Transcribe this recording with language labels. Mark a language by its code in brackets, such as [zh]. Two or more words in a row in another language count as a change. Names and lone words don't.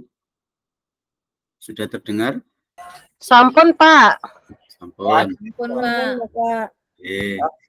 [id] Sudah terdengar? [ban] Sampun, Pak. Sampun. Sampun, Pak. Oke.